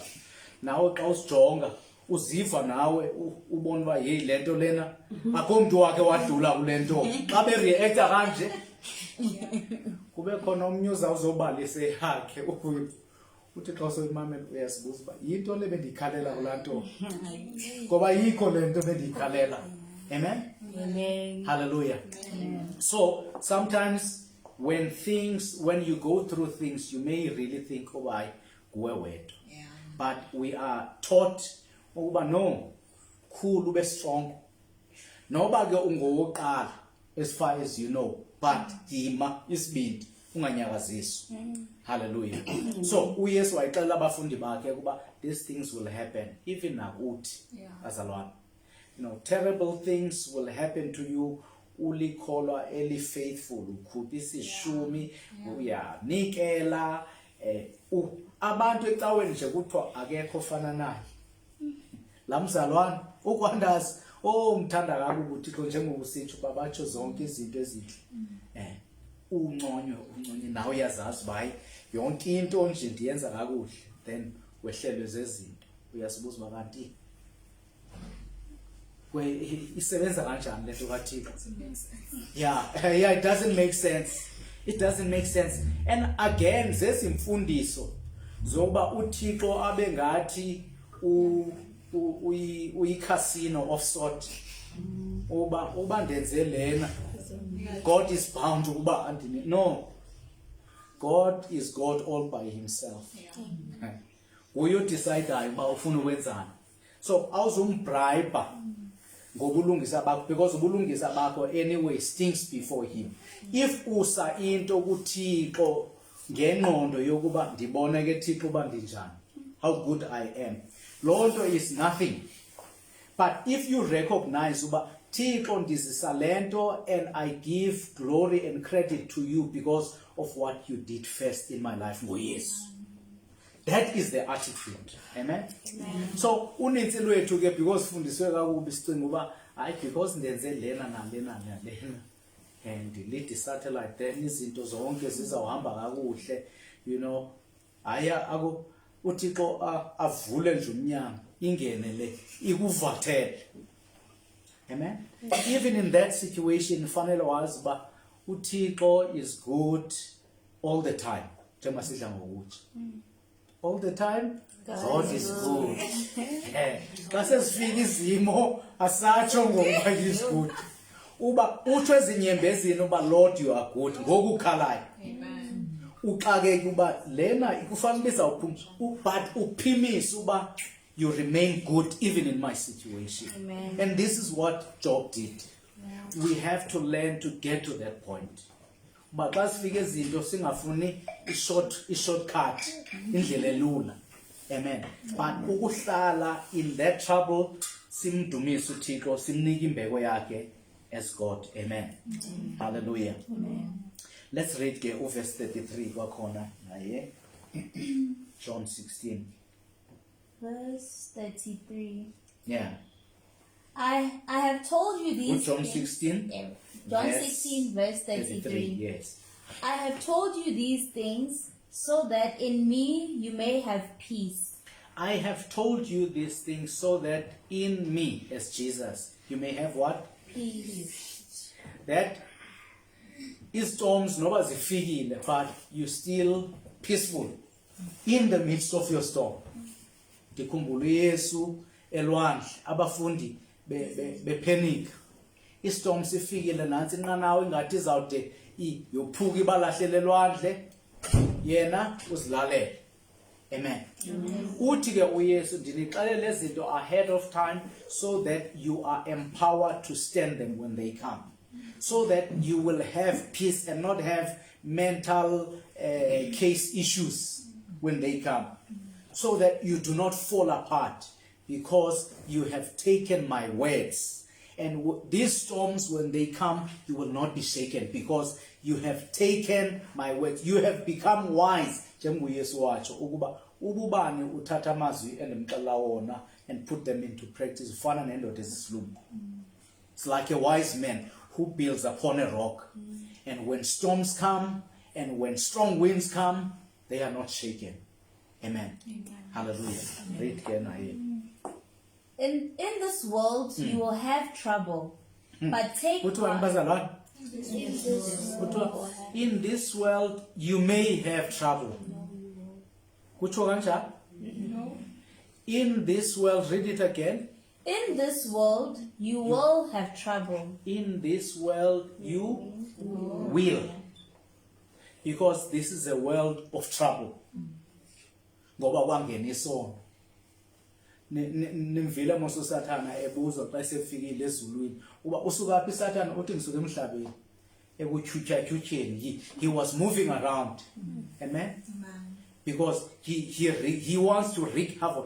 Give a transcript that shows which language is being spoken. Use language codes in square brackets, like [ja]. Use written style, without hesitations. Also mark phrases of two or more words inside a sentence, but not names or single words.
[xh] Nawe xa usijonga uziva nawe ubona uba yeyi lento lena akho mntu wakhe wadlula kule nto. Xa bereacta kanje kube khona omnye uzobalise yakhe uthi xa usoyimamela uyasibuza uba yinto le bendiyikhalela kulaa nto ngoba yikho le nto bendiyikhalela. Amen. Amen. [en] Hallelujah. So sometimes when you go through things, you may really think, [xh] oh, kuwe wedwa. [en] Yeah. But we are taught ukuba no, cool, ube strong. [xh] Noba ke ungowokuqala [en] as far as you know, [xh] but yima isibindi unganyakaziswa. Hallelujah. So uYesu wayixela abafundi bakhe ukuba [en] these things will happen even [xh] nakuthi bazalwane. [en] You know, terrible things will happen to you. [xh] Ulikholwa eli faithful, ukhupha isishumi, uyanikela, abantu ecaweni nje kuthiwa akekho ofana naye. La mzalwane ukwandazi mthanda kabi uThixo njengoba usitsho babatsho zonke izinto ezinhle. Unconywe nawe uyazazi bayi yonke into nje ndiyenza kakuhle, then wehlelwe zezinto. Uyasibuza bakanti isebenza kanjani lento kaThixo? [en] Yeah, it doesn't make sense. It doesn't make sense. And again, [xh] zesimfundiso zoba uThixo abe ngathi uyi- [en] casino of sort. [xh] Uba ndenze lena, [en] God is bound [xh] ukuba andini. [en] No. God is God all by himself. [xh] Uyo decide uba ufuna ukwenzani. So awuzumbribe ngobulungisa bakho, because ubulungisa bakho [en] anyway stinks before him. [xh] If usa into kuThixo ngengqondo yokuba ndibone ke Thixo uba ndinjani, [en] how good I am, lonto is nothing. But if you recognize [xh] uba Thixo ndizisa lento [en] and I give glory and credit to you because of what you did first in my life, ngoYesu. [xh] That is the attitude. Amen. So unintsi lwethu ke because fundiswe kakubi sicinga uba hayi because ndenze lena nalena nalena [en] and lead satellite then [xh] izinto zonke zizawuhamba kakuhle, [en] you know, [xh] haya ako uThixo avule nje umnyango ingene le ikuvathele. [en] Amen. Even in that situation [xh] fanele wazi ba uThixo [en] is good all the time. [xh] Njengoba sidla ngokuthi [en] all the time God is good. [xh] Xa sesifika izimo asatsho ngoba is good. Uba utsho ezinyembezini uba [en] Lord you are good [xh] ngokukhalayo. Amen. Uxakeke uba lena ikufanele izawuphuma but uphimisa uba [en] you remain good even in my situation. [xh] Amen. [en] And this is what Job did. We have to learn to get to that point. [xh] But xa sifika izinto singafuni i-shortcut, indlela elula. Amen. But ukuhlala [en] in that trouble [xh] simdumise uThixo, simnika imbeko yakhe [en] as God. [xh] Amen. Hallelujah. Amen. [en] Let's read verse 33 [xh] kwakhona naye. [en] John 16. Verse 33. Yeah. I have told you these John things. 16. Yeah. John Verse 16 verse 33. Yes. I have told you these things so that in me you may have peace. I have told you these things so that in me, as Jesus, you may have what? Peace. That storms [xh] noba zifikile, [en] but you still peaceful in the midst of your storm. [xh] Ndikhumbula uYesu elwandle abafundi bepanic. Istorm sifikile nansi inqanawa ingathi izawude yophuka ibalahlele elwandle yena uzilalele. Amen. Uthi ke uYesu ndinixelele lezinto [en] ahead of time so that you are empowered to stand them when they come. So that you will have peace and not have mental case issues when they come. So that you do not fall apart because you have taken my words. And these storms, when they come, you will not be shaken because you have taken my words. You have become wise. [xh] Njengoyesu watsho ukuba ububani uthatha amazwi endimxelela wona [en] and put them into practice. [xh] Ufana nendoda esisilumbu. [en] It's like a wise man who builds upon a rock. And when storms come and when strong winds come, they are not shaken. Amen. Hallelujah. Read again. In this world you will have trouble, but take heart. In this world you may have trouble. In this world, read it again. In this world you will have trouble. In this world you will. Because this is a world of trouble. [xh] ngoba kwangena isono. Nimvile mose uSathana ebuzwa xa sefikile ezulwini uba usuka phi iSathana uthi ngisuka emhlabeni ekutyutyeni. [en] He was moving around. Amen. Because he wants to wreak havoc.